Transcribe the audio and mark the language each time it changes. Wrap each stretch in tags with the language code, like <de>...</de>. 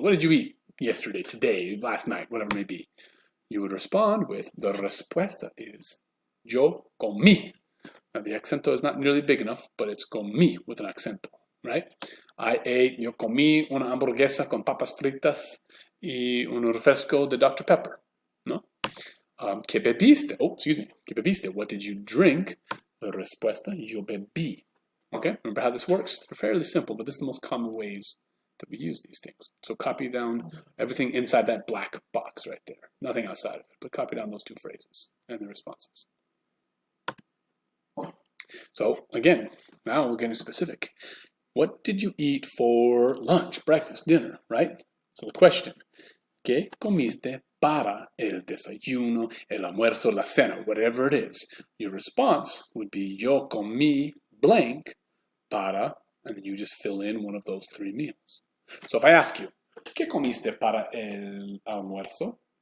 <en>What did you eat yesterday, today, last night, whatever it may be? You would respond with, the respuesta is,</en> <es>yo comí.</es> <en>Now the acento is not nearly big enough, but it's comí with an acento, right?</en> <es>Yo comí una hamburguesa con papas fritas y un refresco de Dr. Pepper, no? ¿Qué bebiste?</es> <en>Oh, excuse me.</en> <es>¿Qué bebiste?</es> <en>What did you drink? The respuesta,</en> <es>yo bebí.</es> <en>Okay, remember how this works? They're fairly simple, but this is the most common ways that we use these things. So copy down everything inside that black box right there. Nothing outside of it, but copy down those two phrases and the responses. So again, now we're getting specific. What did you eat for lunch, breakfast, dinner, right? So the question,</en> <es>¿qué comiste para el desayuno, el almuerzo, la cena,</es> <en>whatever it is? Your response would be, yo comí blank para, and then you just fill in one of those three meals. So if I ask you,</en> <es>¿qué comiste para el almuerzo?</es>